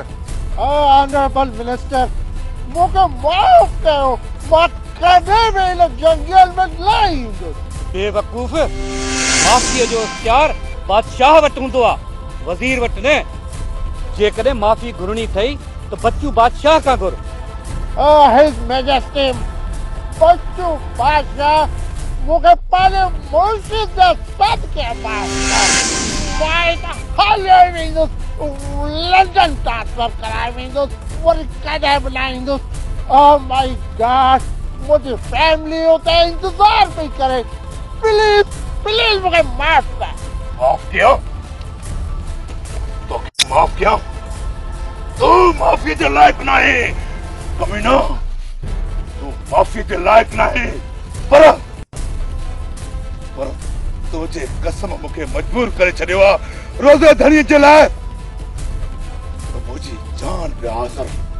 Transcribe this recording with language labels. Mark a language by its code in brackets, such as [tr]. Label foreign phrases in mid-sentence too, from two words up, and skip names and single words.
[en] Honourable Minister, [sd] मूंखे माफ़ कयो। मां कॾहिं बि हिन जंगल में न ईंदुसि। बेवकूफ़, माफ़ीअ जो इख्तियार बादशाह वटि हूंदो आहे, वज़ीर वटि न। जेकॾहिं माफ़ी घुरणी अथई त बच्चू बादशाह खां घुर। [en] His Majesty [sd] बच्चू बादशाह मूंखे पंहिंजे मुर्शिद जे सदके माफ़ कर। मां त हलियो ई वेंदुसि, लंडन ट्रांसफर कराए वेंदुसि, वरी कॾहिं बि न ईंदुसि। [en] Oh my God, [sd] मुंहिंजी फैमिली उते इंतज़ार पई करे। [en] Please please [sd] मूंखे माफ़ कर। [ur] معاف کیا تو معاف کیا [sd] तू माफ़ी जे लायक नाहे। कमीना, तू माफ़ी जे लायक नाहे। पर तुझे कसम मूंखे मजबूर करे छॾियो आहे रोज़े धणीअ जे लाइ। त मुंहिंजी जान पे हाज़िर।